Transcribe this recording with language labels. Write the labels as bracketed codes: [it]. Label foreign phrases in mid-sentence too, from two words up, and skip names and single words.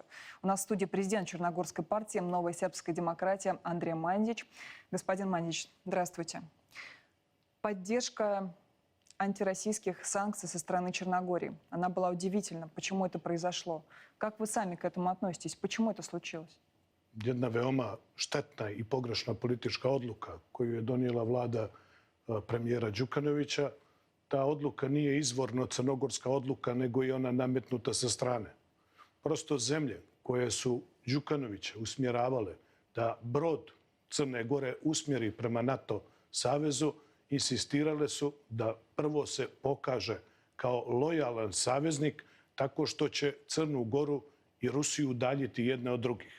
[ru] У нас в студии президент Черногорской партии «Новая сербская демократия» Андрей Мандич. Господин Мандич, здравствуйте. Поддержка антироссийских санкций со стороны Черногории. Она была удивительна. Почему это произошло? Как вы сами к этому относитесь? Почему это случилось? [sr] Jedna veoma štetna i pogrešna politička odluka koju je donijela vlada premijera Đukanovića. Ta odluka nije izvorno crnogorska odluka, nego je ona nametnuta sa strane. Prosto zemlje koje su Đukanovića usmjeravale da brod Crne Gore usmjeri prema NATO savezu, insistirale su da prvo se pokaže kao lojalan saveznik tako što će Crnu Goru i Rusiju udaljiti jedne od drugih.